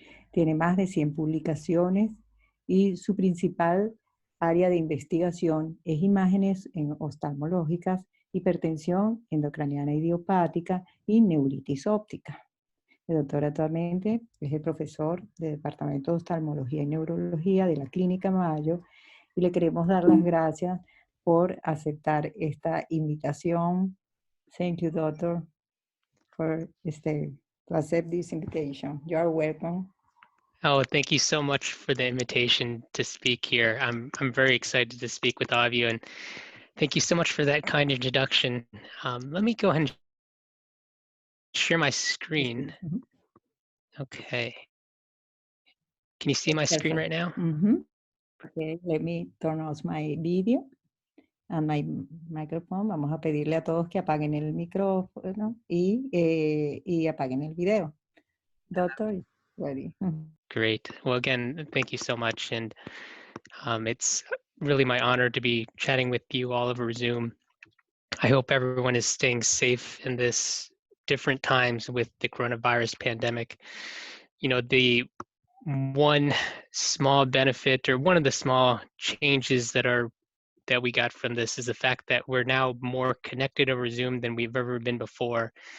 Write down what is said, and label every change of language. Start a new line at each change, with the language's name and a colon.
Spanish: Tiene más de 100 publicaciones y su principal área de investigación es imágenes oftalmológicas, hipertensión endocraniana idiopática y neuritis óptica. El doctor actualmente es el profesor del Departamento de Oftalmología y Neurología de la Clínica Mayo y le queremos dar las gracias por aceptar esta invitación.
English: Thank you, doctor, for to accept this invitation. You are welcome. Oh, thank you so much for the invitation to speak here. I'm very excited to speak with all of you, and thank you so much for that kind introduction. Let me go ahead and share my screen. Okay. Can you see my screen right now? Okay, let me turn off my video and my microphone.
Spanish: Vamos a pedirle a todos que apaguen el micrófono y apaguen el video.
English: Doctor, ready. Great. Well, again, thank you so much. And it's really my honor to be chatting with you all over Zoom. I hope everyone is staying safe in this different times with the coronavirus pandemic. You know, the one small benefit or one of the small changes that we got from this is the fact that we're now more connected over Zoom than we've ever been before.